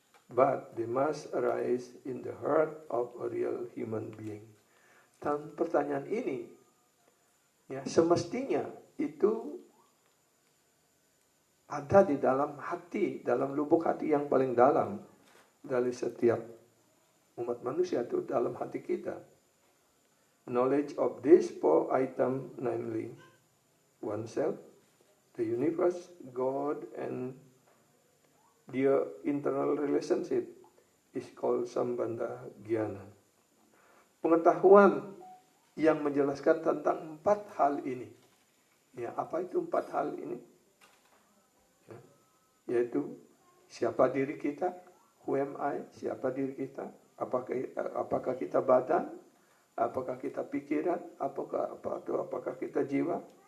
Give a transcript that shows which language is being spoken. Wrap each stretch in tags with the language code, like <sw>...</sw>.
<en>But they must arise in the heart of a real human being.</en> <id>Dan pertanyaan ini ya semestinya itu ada di dalam hati, dalam lubuk hati yang paling dalam dari setiap umat manusia, itu dalam hati kita.</id> <en>Knowledge of these 4 items, namely oneself, the universe, God, and their internal relationship is called Sambandha Gyana.</en> <id>Pengetahuan yang menjelaskan tentang 4 hal ini. Ya, apa itu 4 hal ini? Ya, yaitu siapa diri kita,</id> <en>who am I,</en> <id>siapa diri kita, apakah kita badan, apakah kita pikiran, apakah kita jiwa?</id>